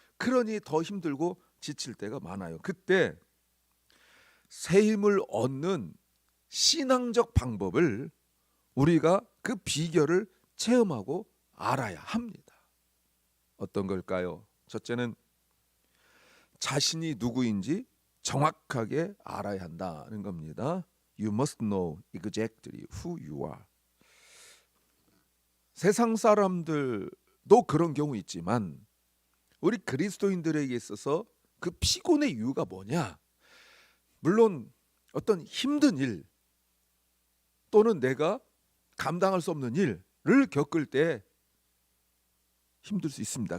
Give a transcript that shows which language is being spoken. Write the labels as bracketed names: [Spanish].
[Korean] 그러니 더 힘들고 지칠 때가 많아요. 그때 새 힘을 얻는 신앙적 방법을 우리가 그 비결을 체험하고 알아야 합니다. 어떤 걸까요? 첫째는 자신이 누구인지 정확하게 알아야 한다는 겁니다. [English] You must know exactly who you are. [Korean] 세상 사람들도 그런 경우 있지만 우리 그리스도인들에게 있어서 그 피곤의 이유가 뭐냐? 물론 어떤 힘든 일 또는 내가 감당할 수 없는 일을 겪을 때 힘들 수 있습니다.